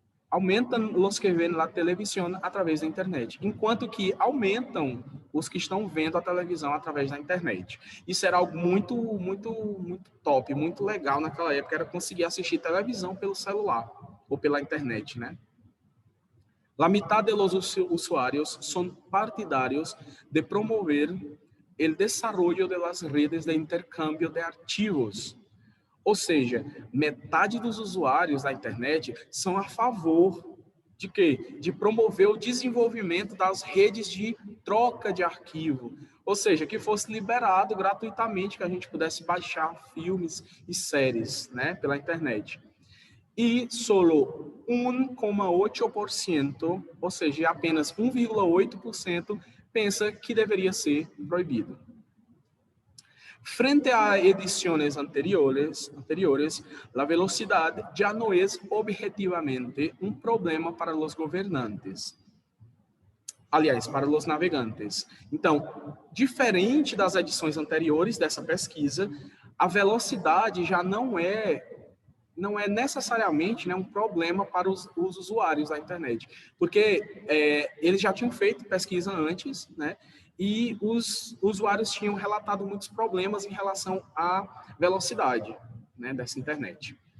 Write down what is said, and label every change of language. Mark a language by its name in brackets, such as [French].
[Portuguese] aumentam os que veem a televisão através da internet, enquanto que aumentam os que estão vendo a televisão através da internet. Isso era algo muito top, muito legal naquela época, era conseguir assistir televisão pelo celular ou pela internet, né? [Spanish] La mitad de los usuarios son partidarios de promover el desarrollo de las redes de intercambio de archivos. [Portuguese] Ou seja, metade dos usuários da internet são a favor de quê? De promover o desenvolvimento das redes de troca de arquivo. Ou seja, que fosse liberado gratuitamente, que a gente pudesse baixar filmes e séries, né, pela internet. [Spanish] E solo 1,8%, [Portuguese] ou seja, apenas 1,8%, pensa que deveria ser proibido. [Spanish] Frente a ediciones anteriores, la velocidad ya no es objetivamente un problema para los gobernantes. [Portuguese] Aliás, para os navegantes. Então, diferente das edições anteriores dessa pesquisa, a velocidade já não é necessariamente, né, um problema para os usuários da internet, porque eles já tinham feito pesquisa antes, né, e os usuários tinham relatado muitos problemas em relação à velocidade, né, dessa internet.